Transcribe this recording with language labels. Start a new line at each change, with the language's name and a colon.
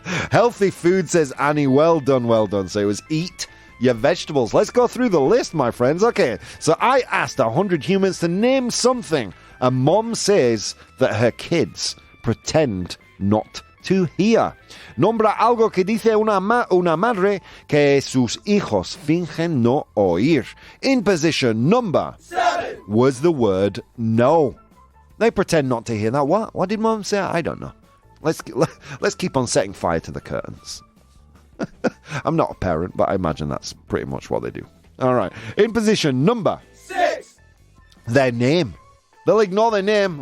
English: Healthy food, says Annie. Well done, well done. So it was eat your vegetables. Let's go through the list, my friends. Okay, so I asked 100 humans to name something. And Mom says that her kids pretend not to hear.
Spanish: Nombra algo que dice una madre que sus hijos fingen no oír.
English: In position number 7 was the word no. They pretend not to hear that. What did Mom say? I don't know. Let's keep on setting fire to the curtains. I'm not a parent, but I imagine that's pretty much what they do. All right. In position number 6, their name. They'll ignore their name.